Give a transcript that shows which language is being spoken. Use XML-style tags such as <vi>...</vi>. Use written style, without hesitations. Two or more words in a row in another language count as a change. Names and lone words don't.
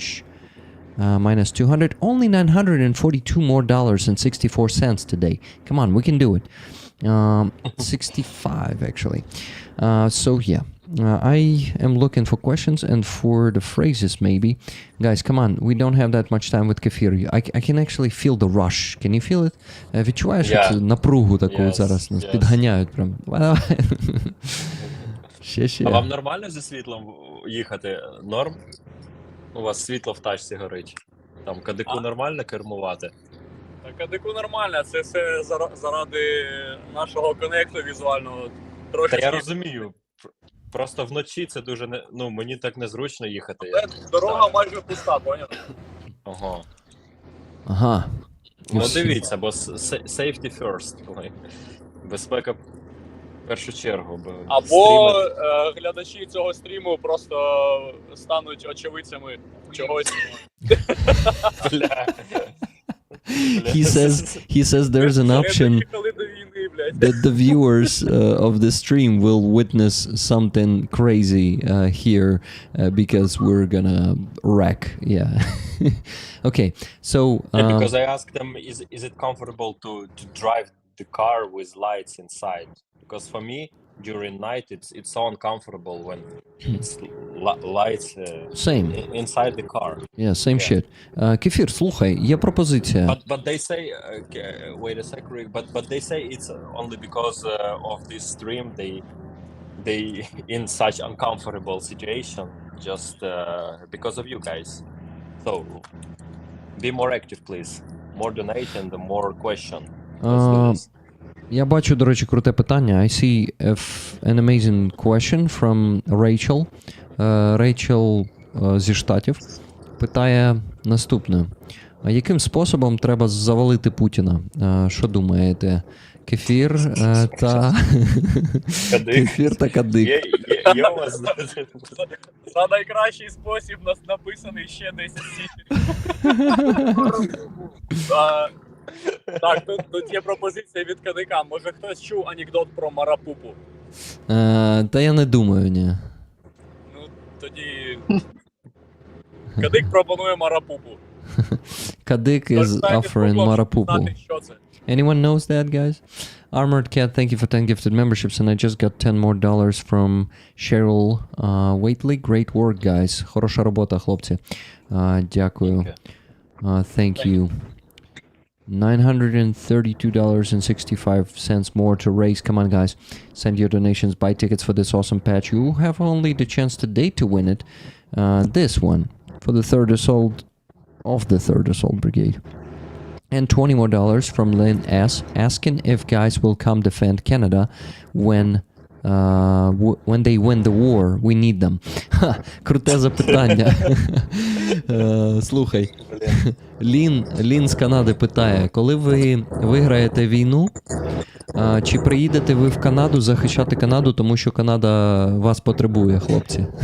<en>Minus 200, only $942 more and 64 cents today. Come on, we can do it. 65 actually. So yeah, I am looking for questions and for the phrases maybe. Guys, come on, we don't have that much time with Quefir. I can actually feel the rush. Can you feel it?</en> <uk>Відчуваєш цю напругу таку зараз? Нас підганяють прям. Ще. А вам нормально зі світлом їхати? Норм? У вас світло в тачці горить. Там кадику нормально кермувати? Так, кадику нормально, це все заради нашого конекту візуального. Та я розумію. Просто вночі це дуже мені так незручно їхати. Дорога майже пуста, поняв? Ага. Ну дивіться, бо</uk> <en>safety first.</en> <uk>Безпека в першу чергу. Або глядачі цього стріму просто стануть очевидцями чогось.</uk> <en>He says there's an option that the viewers of the stream will witness something crazy here because we're gonna wreck. Yeah. Okay. So because I asked them, is it comfortable to drive the car with lights inside? Because for me, during night, it's so uncomfortable when it's lights inside the car. Yeah, same shit. Quefir,</en> <uk>слухай, є пропозиція.</uk> <en>But they say, wait a sec, Rick, but they say it's only because of this stream they in such uncomfortable situation just because of you guys. So be more active, please. More donate and more question. Let's do this.</en> <uk>Я бачу, до речі, круте питання.</uk> <en>I see an amazing question from Rachel.</en> <uk>Rachel зі Штатів питає наступне. Яким способом треба завалити Путіна? Що думаєте? Quefir та... Quefir та кадик. Є у вас за найкращий спосіб нас написаний ще 10 січень. Так, тут є пропозиція від кадика. Може хтось чув анекдот про Марапупу? Та я не думаю, ні. Ну, тоді... Кадик пропонує Марапупу.</uk> <en>Кадик is offering Marapupu. Anyone knows that, guys? Armored Cat, thank you for 10 gifted memberships, and I just got 10 more dollars from Cheryl Waitley. Great work, guys.</en> <uk>Хороша робота, хлопці. Дякую.</uk> <en>Thank you. $932.65 more to raise. Come on, guys. Send your donations. Buy tickets for this awesome patch. You have only the chance today to win it. This one for the 3rd Assault of the 3rd Assault Brigade. And $20 more from Lynn S. asking if guys will come defend Canada when they win the war. We need them.</en> <uk>Ха, круте запитання. Слухай. Лін з Канади питає, коли ви виграєте війну, чи приїдете ви в Канаду захищати Канаду, тому що Канада вас потребує, хлопці?</uk>